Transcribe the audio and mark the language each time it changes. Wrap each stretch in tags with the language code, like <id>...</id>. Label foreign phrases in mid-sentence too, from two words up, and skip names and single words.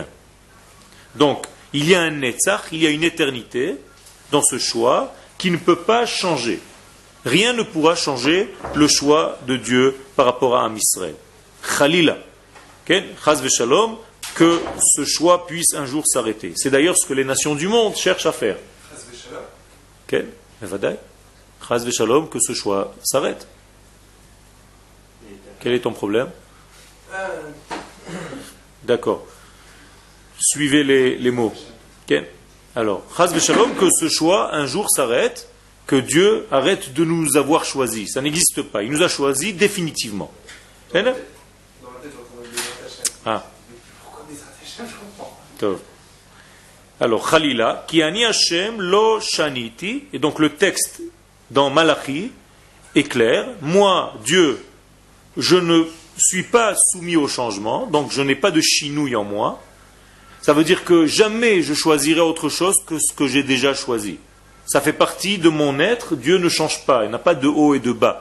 <fr>Donc, il y a un netzach, il y a une éternité dans ce choix qui ne peut pas changer. Rien ne pourra changer le choix de Dieu par rapport à Am Israël.</fr> <he>חלילה, חס ושלום,</he> <fr>que ce choix puisse un jour s'arrêter. C'est d'ailleurs ce que les nations du monde cherchent à faire.</fr> <he>חס ושלום. חס ושלום,</he> <fr>que ce choix s'arrête. Quel est ton problème? D'accord. Suivez les mots. Alors,</fr> <he>חס ושלום,</he> <fr>que ce choix un jour s'arrête, que Dieu arrête de nous avoir choisis. Ça n'existe pas. Il nous a choisis définitivement. Dans la tête, Ah. pourquoi des Hashem, je comprends. Tov. Alors, Khalila,</fr> <he>כי אני השם לא שניתי,</he> <fr>et donc le texte dans Malachi est clair. Moi, Dieu, je ne suis pas soumis au changement, donc je n'ai pas de chinouille en moi. Ça veut dire que jamais je choisirai autre chose que ce que j'ai déjà choisi. Ça fait partie de mon être, Dieu ne change pas, il n'a pas de haut et de bas.</fr>